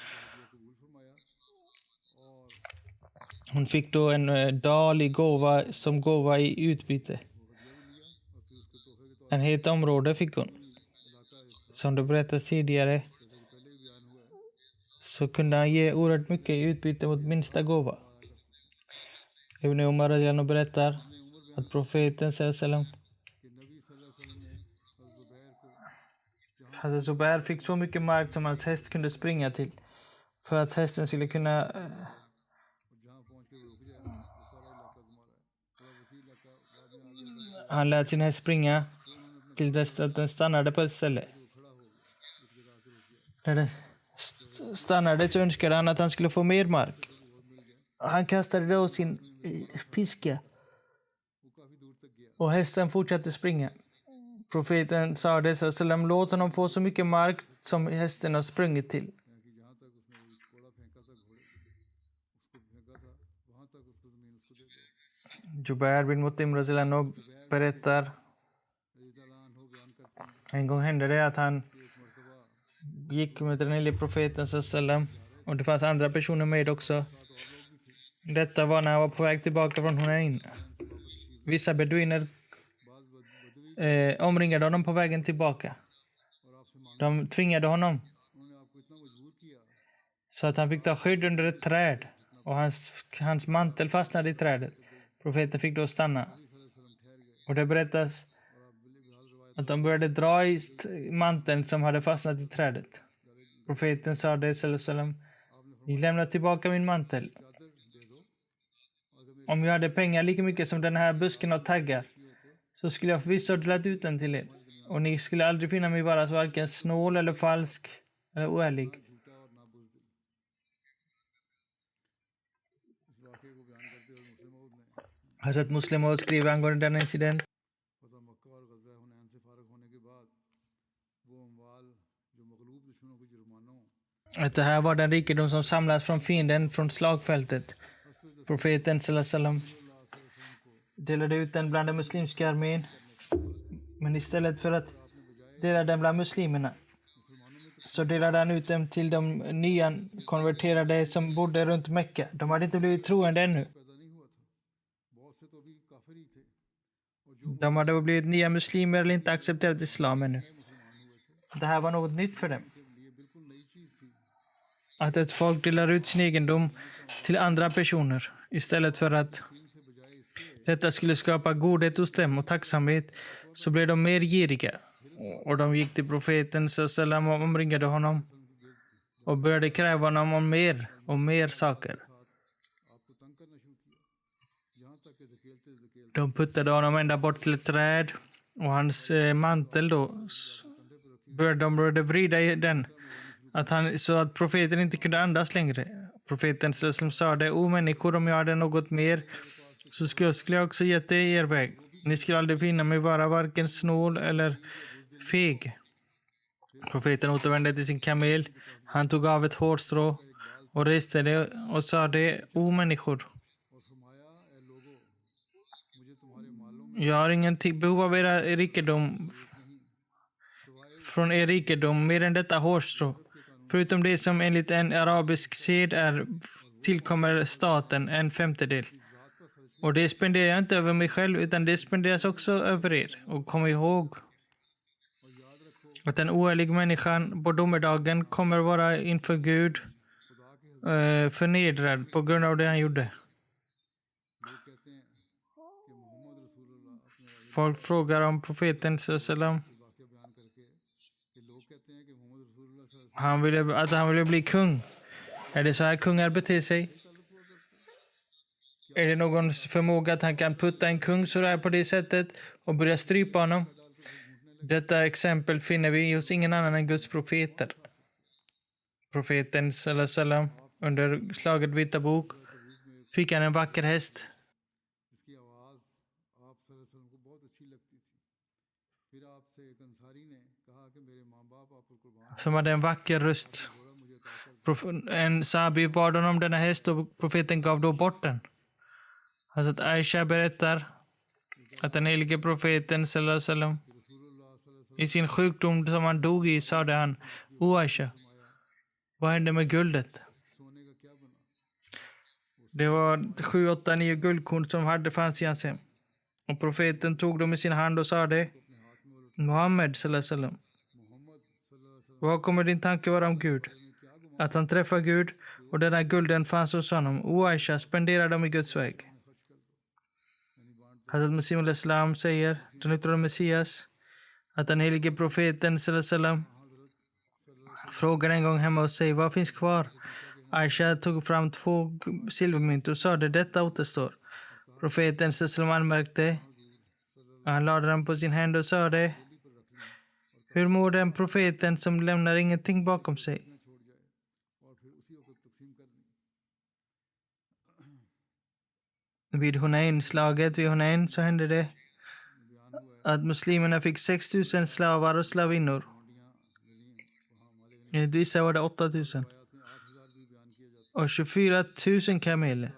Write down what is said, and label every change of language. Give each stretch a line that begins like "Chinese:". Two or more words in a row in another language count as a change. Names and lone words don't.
Swedish: Hon fick då en dal som gåva i utbyte. En helt område fick hon. Som det berättades tidigare så kunde han ge oerhört mycket i utbyte mot minsta gåva. Ibn Umar radhiyallahu berättar att profeten sallam Hazrat Zubair fick så mycket mark som hans häst kunde springa till för att hästen skulle kunna han lät sin häst springa till dess att den stannade på ett ställe. När den stannade så önskade han att han skulle få mer mark. Han kastade då sin piska och hästen fortsatte springa. Profeten Sade sallam, låt honom få så mycket mark som hästen har sprungit till.
Urdu: کہ جہاں تک اس نے وہ کوڑا پھینکا تھا گھوڑے اس کو پھینکا تھا وہاں تک اس کو زمین اس کو دے دو.
Swedish: Jubair bin Mut'im
Arabic: رضي الله عنه
Swedish: berättar,
Urdu: ہو بیان کرتے ہیں
Swedish: en gång hände det att han
Urdu: کہ ایک مرتبہ
Swedish: gick med den lille profeten sallam, och det fanns andra personer med också.
Urdu: ساتھ اور لوگ بھی تھے
Swedish: Detta var när han var på väg tillbaka från Hunain. Vissa beduiner
Urdu: بعض بدوی
Swedish: omringade honom på vägen tillbaka.
Urdu: اور آپ سے مانگ
Swedish: De tvingade honom
Urdu: انہوں نے آپ کو اتنا مجبور کیا
Swedish: så att han fick ta skydd under ett träd. Och hans mantel fastnade i trädet. Profeten fick då stanna.
Urdu: وسلم ٹھہر گئے
Swedish: Och det berättas
Urdu: اور آپ بل بحال روایت
Swedish: att de började dra i manteln som hade fastnat i trädet. Profeten sa det sallam, ni lämnar tillbaka min mantel.
Urdu: چادر دے دو اگر
Swedish: Om jag hade pengar lika mycket som den här busken av taggar så skulle jag förvisso ha delat ut den till er. Och ni skulle aldrig finna mig vara varken snål eller falsk eller oärlig.
Urdu: جھوٹا اور نہ بزدل اس واقعے کو بیان کرتے ہوئے مسلم موعود نے
Swedish: Hazrat Muslim Maud skriver angående denna incident.
Urdu: فتح مکہ اور غزوہ حنین سے فارغ ہونے کے بعد وہ اموال جو مغلوب دشمنوں کے جرمانوں
Swedish: Att det här var den rikedom som samlats från fienden från slagfältet. Profeten sallam delade ut den bland den muslimska armén. Men istället för att dela den bland muslimerna så delade han ut dem till de nya konverterade som bodde runt Mecka. De hade inte blivit troende ännu.
Urdu: پیدا نہیں ہوا تھا بہت سے تو ابھی کافر ہی تھے اور جو
Swedish: De hade blivit nya muslimer eller inte accepterat islam ännu. Det här var något nytt för dem.
Urdu: کے لیے بالکل نئی چیز تھی
Swedish: Att ett folk delar ut sin egendom till andra personer istället för att
Urdu: ان سے بجائے اس کے
Swedish: detta skulle skapa godhet hos dem och tacksamhet, så blev de mer giriga. Och de gick till profeten sallam och omringade honom och började kräva honom om mer och mer saker.
Urdu: آپ کو تنگ کرنا شروع کیا یہاں تک کہ دھکیلتے دھکیلتے
Swedish: De puttade honom ända bort till ett träd och hans mantel då de började vrida i den så att profeten inte kunde andas längre. Profeten sallam sa det, o människor, om jag hade något mer så skulle jag också gett det er väg. Ni skulle aldrig finna mig vara varken snål eller feg. Profeten återvände till sin kamel. Han tog av ett hårstrå och reste det och sa det, o människor,
Urdu: اور فرمایا اے لوگو مجھے تمہارے مالوں میں
Swedish: jag har ingen behov av era rikedom från er rikedom mer än detta hårstrå. Förutom det som enligt en arabisk sed tillkommer staten 1/5. Och det spenderar jag inte över mig själv, utan det spenderas också över er. Och kom ihåg att den oärlig människan på domedagen kommer vara inför Gud förnedrad på grund av det han gjorde.
Urdu: لوگ کہتے ہیں کہ محمد رسول اللہ اپنے
Swedish: Folk frågar om profeten sallam.
Urdu: واقعہ بیان کر کے کہ لوگ کہتے ہیں کہ محمد رسول اللہ
Arabic: صلى الله عليه
Swedish: Att han ville bli kung. Är det så här kungar beter sig? Är det någon förmåga att han kan putta en kung så där på det sättet och börja strypa honom? Detta exempel finner vi hos ingen annan än Guds profeter. Profeten sallam under slaget Vita bok fick han en vacker häst.
Urdu: جس کی آواز آپ
Arabic: صلى الله عليه وسلم
Urdu: کو بہت اچھی لگتی تھی پھر آپ سے ایک انصاری نے کہا کہ میرے ماں باپ آپ پر قربان
Swedish: Som hade en vacker röst.
Urdu: گھوڑا مجھے عطا کر
Swedish: En sahabi bad honom denna häst och profeten gav då bort den. Hazrat Aisha berättar att den helige profeten sallam
Arabic: رسول الله صلى الله عليه
Swedish: i sin sjukdom som han dog i sade han, o Aisha, vad hände med guldet?
Urdu: وسلم سونے کا کیا بنا
Swedish: Det var 7, 8, 9 guldkorn som fanns i hans hem. Och profeten tog dem i sin hand och sa det, Muhammed sallam,
Arabic: محمد صلى الله عليه وسلم
Swedish: vad kommer din tanke vara om Gud? Att han träffar Gud och denna gulden fanns hos honom. O Aisha, spendera dem i Guds väg. Hazrat Masih al-Islam säger, den utrådde Messias, att den helige profeten sallam frågade en gång hemma hos sig, vad finns kvar? Aisha tog fram 2 silvermynt och sa det, detta återstår. Profeten sallam anmärkte, han lade den på sin hand och sa det, hur mår den profeten som lämnar ingenting bakom sig?
Urdu: چھوڑ جائے اور پھر اسی وقت تقسیم کر دی
Swedish: Vid Hunain, slaget vid Hunain, så hände det
Urdu: بیان ہوا ہے
Swedish: att muslimerna fick 6 000 slavar och slavinnor. Enligt vissa var det 8 000. Och 24 000 kameler.